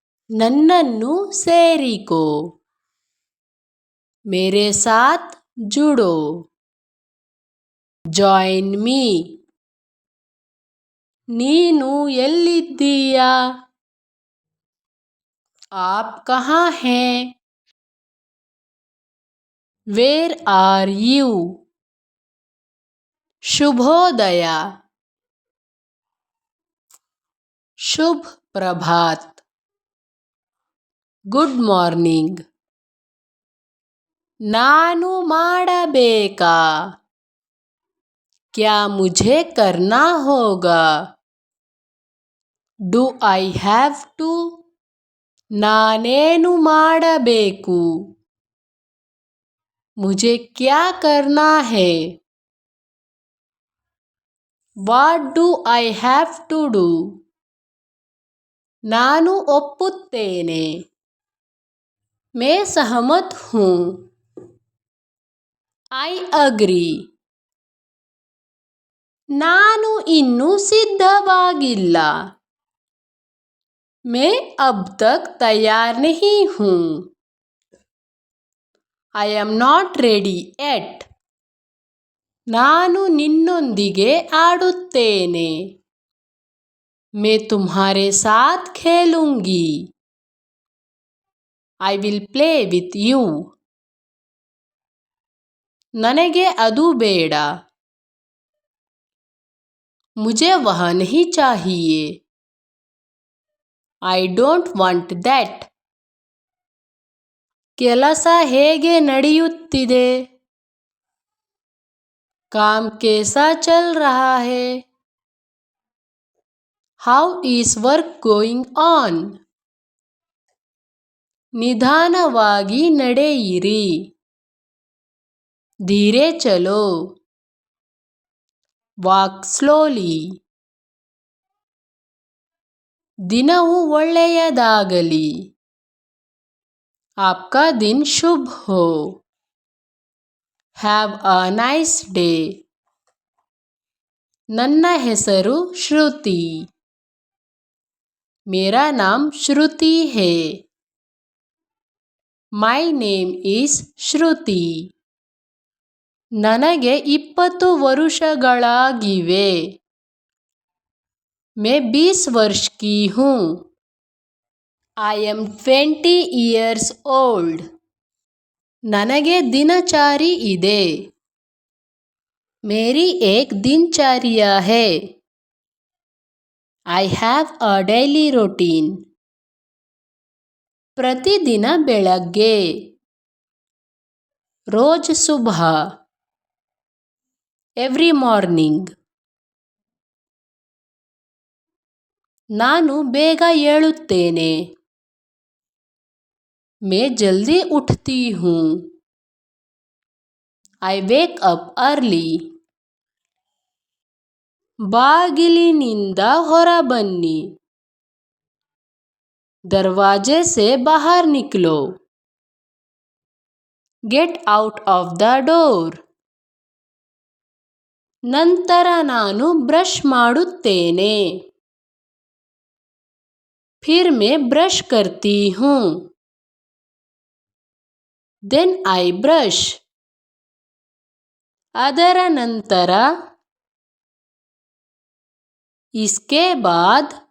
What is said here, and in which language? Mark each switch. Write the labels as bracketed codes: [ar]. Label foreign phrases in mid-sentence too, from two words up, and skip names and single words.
[kn] ನನ್ನನ್ನು ಸೇರಿಕೋ. [hi] मेरे साथ जुड़ो. [en] Join me. [kn] ನೀನು ಎಲ್ಲಿದ್ದೀಯಾ? [hi] आप कहाँ हैं? [en] Where are you? [hi] शुभोदय. शुभ प्रभात. [en] good morning. [kn] ನಾನು ಮಾಡಬೇಕಾ? [hi] क्या मुझे करना होगा? [en] Do I have to? [kn] ನಾನೇನು ಮಾಡಬೇಕು? [hi] मुझे क्या करना है? [en] What do I have to do? [kn] ನಾನು ಒಪ್ಪುತ್ತೇನೆ. [hi] मैं सहमत हूँ. [en] I agree. [kn] ನಾನು ಇನ್ನೂ ಸಿದ್ಧವಾಗಿಲ್ಲ. [hi] मैं अब तक तैयार नहीं हूँ. [en] I am not ready yet. [kn] ನಾನು ನಿನ್ನೊಂದಿಗೆ ಆಡುತ್ತೇನೆ. [hi] मैं तुम्हारे साथ खेलूंगी. [en] I will play with you. [kn] ನನಗೆ ಅದು ಬೇಡ. [hi] मुझे वह नहीं चाहिए. [en] I don't want that. [kn] ಕೆಲಸ ಹೇಗೆ ನಡೆಯುತ್ತಿದೆ? [hi] काम कैसा चल रहा है? [en] How is work going on? [kn] ನಿಧಾನವಾಗಿ ನಡೆಯಿರಿ. [hi] धीरे चलो. [en] Walk slowly. [kn] ದಿನವು ಒಳ್ಳೆಯದಾಗಲಿ. [hi] आपका दिन शुभ हो. [en] Have a nice day. [kn] ನನ್ನ ಹೆಸರು ಶ್ರುತಿ. [hi] मेरा नाम श्रुति है. [en] My name is श्रुति. [kn] ನನಗೆ 20 ವರುಷಗಳಾಗಿವೆ. [hi] मैं 20 वर्ष की हूँ. [en] I am 20 years old. [kn] ನನಗೆ ದಿನಚರಿ ಇದೆ. [hi] मेरी एक दिनचर्या है. [en] I have a daily routine. [kn] ಪ್ರತಿದಿನ ಬೆಳಗ್ಗೆ. [hi] रोज सुबह. [en] Every morning. [kn] ನಾನು ಬೇಗ ಏಳುತ್ತೇನೆ. [hi] मैं जल्दी उठती हूँ. [en] I wake up early. [kn] ಬಾಗಿಲಿನಿಂದ ಹೊರಬನ್ನಿ. [hi] दरवाजे से बाहर निकलो. [en] Get out of the door. [kn] ನಂತರ ನಾನು ಬ್ರಷ್ ಮಾಡುತ್ತೇನೆ. [hi] फिर मैं ब्रश करती हूँ. [en] Then I brush. [kn] ಅದರ ನಂತರ. [hi] इसके बाद.